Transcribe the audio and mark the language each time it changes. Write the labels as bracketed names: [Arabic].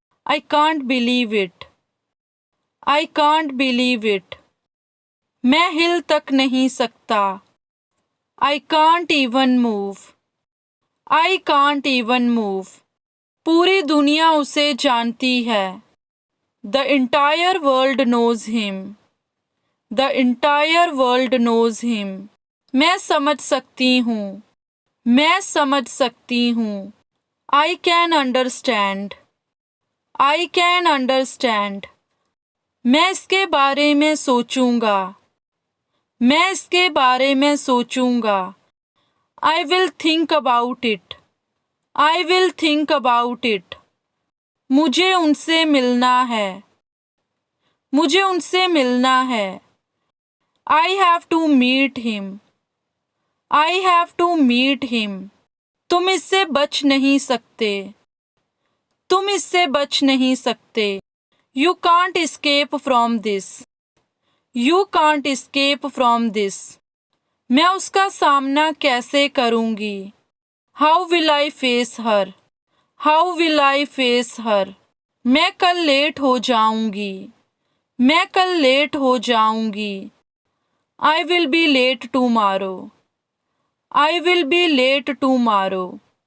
[English] I can't believe it. I can't believe it. [Hindi] मैं हिल तक नहीं सकता. [English] I can't even move. I can't even move. [Hindi] पूरी दुनिया उसे जानती है. [English] The entire world knows him. The entire world knows him. [Hindi] मैं समझ सकती हूँ. मैं समझ सकती हूँ. [English] I can understand. I can understand. [Hindi] मैं इसके बारे में सोचूंगा. मैं इसके बारे में सोचूंगा. [English] I will think about it. I will think about it. [Hindi] मुझे उनसे मिलना है. मुझे उनसे मिलना है. [English] I have to meet him. I have to meet him. [Hindi] तुम इससे बच नहीं सकते. तुम इससे बच नहीं सकते. [English] You can't escape from this. You can't escape from this. [Hindi] मैं उसका सामना कैसे करूँगी? [English] How will I face her? How will I face her? [Hindi] मैं कल लेट हो जाऊँगी. मैं कल लेट हो जाऊँगी. [English] I will be late tomorrow. I will be late tomorrow.